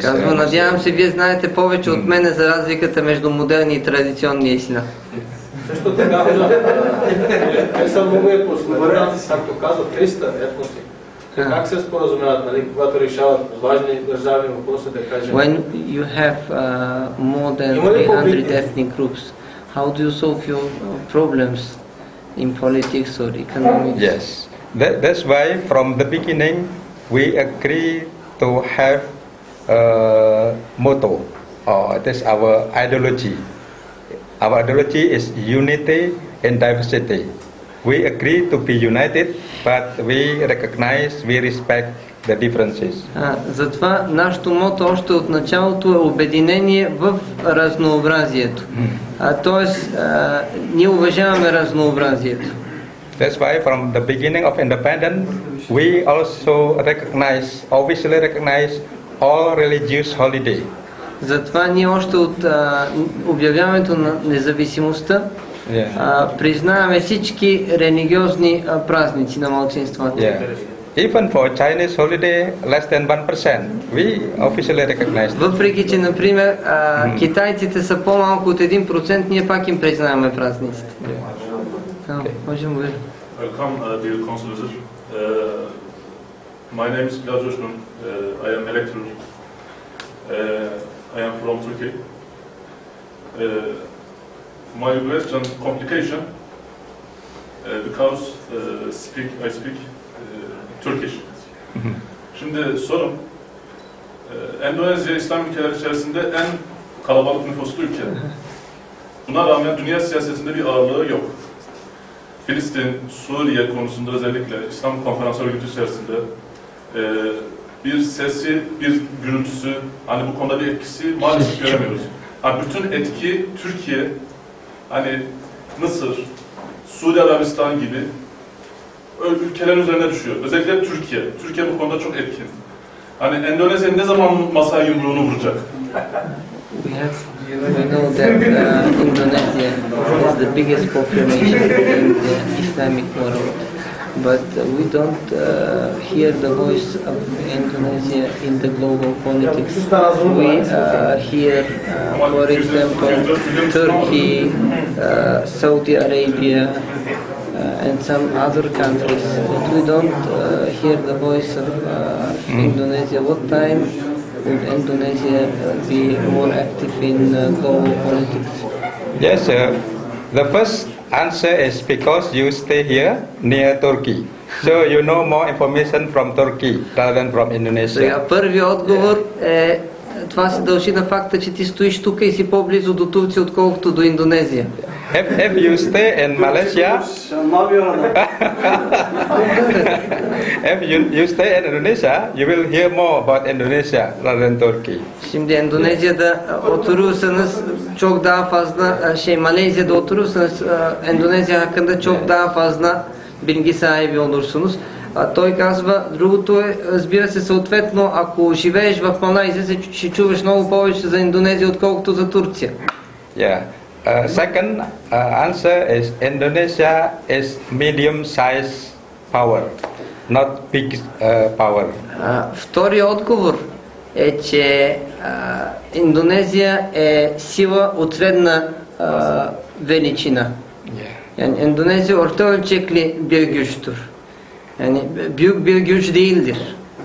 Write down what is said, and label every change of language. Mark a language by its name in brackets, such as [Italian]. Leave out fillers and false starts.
[Bulgarian] Казва, надявам се, вие знаете повече от мене за разликата между модерни и традиционния ислам. Също така, те са много етноси, както казват 300 етноси. Как се споразумяват, нали, когато решават важни държавни въпроси, да кажем? [English] When you have more than 300 ethnic groups, how do you solve your problems in politics or economics? Yes, that's why from the beginning we agree to have a motto, or that's our ideology. Our ideology is unity in diversity. We agree to be united, but we recognize, we respect the differences. [Bulgarian] Затова нашето мото още от началото е обединение в разнообразието. Тоест, ние уважаваме разнообразието. [English] That's why from the beginning of independence, we also officially recognize all religious holiday. [Bulgarian] Затова ние още от обявяването на независимостта признаваме всички религиозни празници на малцинствата. [English] Even for Chinese holiday less than 1%, we officially recognize. [Bulgarian] Въпреки че, например, китайците са по-малко от 1%, ние пак им признаваме празниците. Можем да. [English] Welcome, dear consular. My name is Bilal Coşkun. I am a lecturer. I am from Turkey. My question complication because I speak Turkish. [Turkish] Şimdi sorum, Endonezya İslam ülkeleri içerisinde en kalabalık nüfuslu ülke. Buna rağmen dünya siyasetinde bir ağırlığı yok. Filistin, Suriye konusunda özellikle İslam Konferans Örgütü içerisinde bir sesi, bir gürültüsü, hani bu konuda bir etkisi maalesef göremiyoruz. Hani bütün etki Türkiye, hani Mısır, Suudi Arabistan gibi ülkeler üzerine düşüyor. Özellikle Türkiye. Türkiye bu konuda çok etkin. Hani Endonezya ne zaman masaya yumruğunu vuracak? [English] We know that Indonesia is the biggest population in the Islamic world, but we don't hear the voice of Indonesia in the global politics. We hear, for example, Turkey, Saudi Arabia, and some other countries, but we don't hear the voice of Indonesia. What time would Indonesia be more active in global politics? Yes, the first answer is because you stay here near Turkey, so you know more information from Turkey rather than from Indonesia. [Bulgarian] Първият отговор е, това се дължи на факта, че ти стоиш тук и си по-близо до Турция, отколкото до Индонезия. [English] If you stay in Malaysia, if you stay in Indonesia, you will hear more about Indonesia rather than Turkey. [Turkish] Şimdi Endonezya'da oturursanız çok daha fazla Malezya'da oturursanız Endonezya hakkında çok daha fazla bilgi sahibi olursunuz. [Bulgarian] Той казва, другото е, разбира се, съответно, ако живееш в Малайзия, ще чуваш много повече за Индонезия, отколкото за Турция. [English] Yeah. Second answer is Indonesia is medium-sized power, not big power. [Bulgarian] Вторият отговор е, че Индонезия е сила от средна величина. [Turkish] Yani Endonezya orta ölçekli bir güçtür. Yani büyük bir güç değildir.